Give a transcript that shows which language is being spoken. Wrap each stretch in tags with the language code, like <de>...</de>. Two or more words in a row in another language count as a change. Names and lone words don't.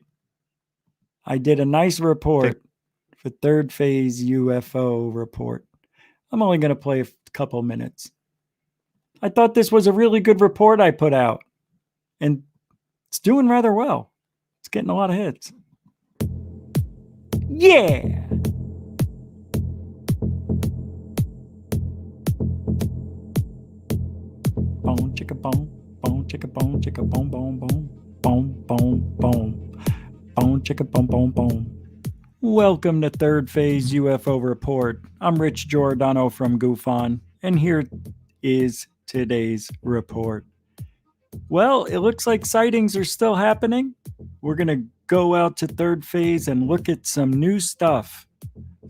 <en>I did a nice report for third phase UFO report. I'm only going to play a couple minutes. I thought this was a really good report I put out, and it's doing rather well. It's getting a lot of hits. Yeah. Bone, chicka, bone, bone, chicka, bone, bone, bone, bone, bone, bone, bone, bone, chicka, bone, bone, bone. Welcome to Third Phase UFO Report. I'm Rich Giordano from Goofon, and here is today's report. Well, it looks like sightings are still happening. We're going to go out to third phase and look at some new stuff.</en>